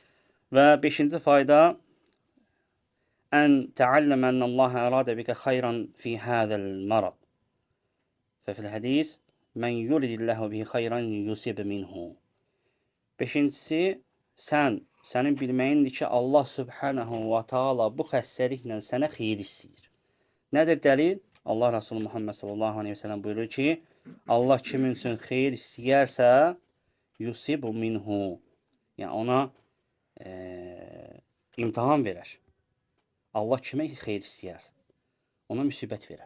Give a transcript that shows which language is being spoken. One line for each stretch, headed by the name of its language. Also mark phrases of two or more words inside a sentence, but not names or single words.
Azerbaijani: Və 5-ci fayda
Arabic: أن تعلم أن الله أراد بك خيرا في هذا المرض. وفي الحديث من يرد الله به خيرا يصب منه.
Azerbaijani: 5-incisi sənin bilməyindir ki, Allah
Arabic: سبحانه وتعالى
Azerbaijani: bu xəstəliklə sənə xeyir istəyir. Nədir dəlil? Allah Resulü Muhammed
Arabic: صلى الله عليه وسلم
Azerbaijani: buyurur ki, Allah kimin üçün xeyir istəyərsə,
Arabic: يصب منه.
Azerbaijani: Yəni, ona imtihan verər. Allah kimə xeyir istəyərsə, ona müsibət verər.